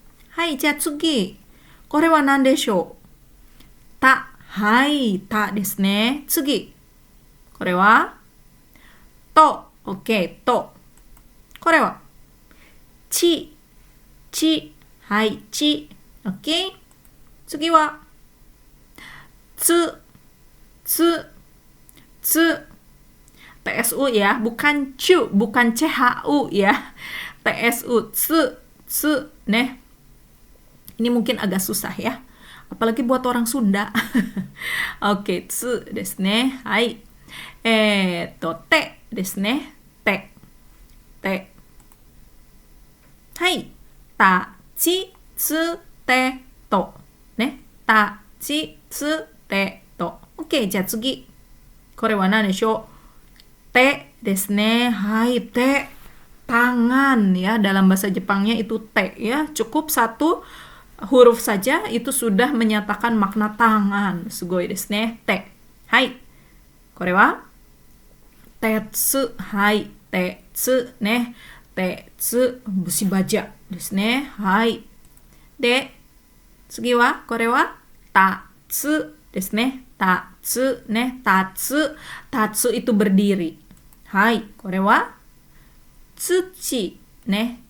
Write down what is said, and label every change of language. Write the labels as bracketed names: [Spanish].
[Japanese] はい。じゃあ次。これは何でしょう？た。はい。たですね。次。これはと。OK。 と。これはち、ち、はい、ち、OK。次はつ、つ、つ、 [Indonesian] tsu ya, bukan cu, bukan chu ya. tsu, tsu, tsu, nih. Ini mungkin agak susah ya. Apalagi buat orang Sunda. [Japanese] Oke, tsu desu ne. Hai. Te desu ne. Te. Te. Hai. Ta, chi, tsu, te, to. Ne. Ta, chi, tsu, te, to. OK、じゃあ次。これは何でしょう？てですね。はい、te. [Indonesian] Tangan ya. Dalam bahasa Jepangnya itu te ya. Cukup satu huruf saja itu sudah menyatakan makna tangan. [Japanese] Sugoi desu ne. Te. Hai. これはtetsu。はい。 tetsuね。 tetsu、 [Indonesian] busi baja [Japanese] ですね。はい。で、次は、これは、tatsu ですね。 tatsu ね。tatsu。 [Indonesian] tatsu itu berdiri。 [Japanese] はい。これは、tsuchi ね。